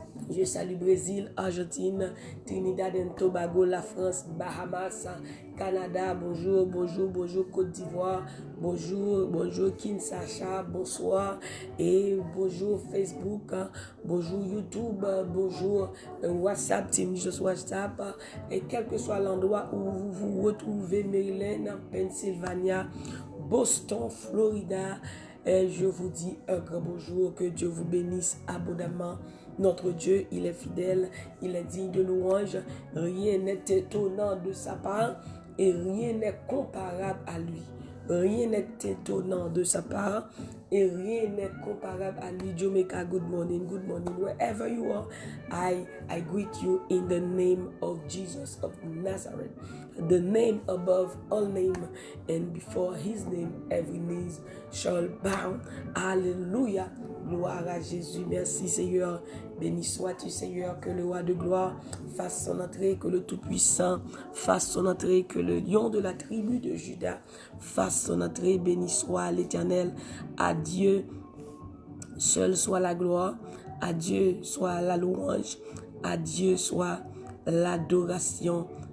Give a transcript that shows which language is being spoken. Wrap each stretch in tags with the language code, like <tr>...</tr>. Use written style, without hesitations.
<fr>Je salue Brésil, Argentine, Trinidad et Tobago, la France, Bahamas, Canada, bonjour, Côte d'Ivoire, bonjour, Kinshasa, bonsoir, et bonjour Facebook, bonjour YouTube, bonjour WhatsApp, Team Jesus WhatsApp, et quel que soit l'endroit où vous vous retrouvez, Maryland, Pennsylvania, Boston, Florida, et je vous dis un grand bonjour, que Dieu vous bénisse abondamment. Notre Dieu, il est fidèle, il est digne de louange, rien n'est étonnant de sa part et rien n'est comparable à lui. Rien n'est étonnant de sa part et rien n'est comparable à lui.</fr> <en>Jamaica, good morning, wherever you are, I greet you in the name of Jesus of Nazareth, the name above all name, and before his name every knee shall bow.</en> <fr>Alléluia. Gloire à Jésus. Merci Seigneur. Béni sois-tu Seigneur, que le roi de gloire fasse son entrée, que le Tout-Puissant fasse son entrée, que le lion de la tribu de Juda fasse son entrée. Béni soit l'Éternel. À Dieu seul soit la gloire, à Dieu soit la louange, à Dieu soit l'adoration.</fr>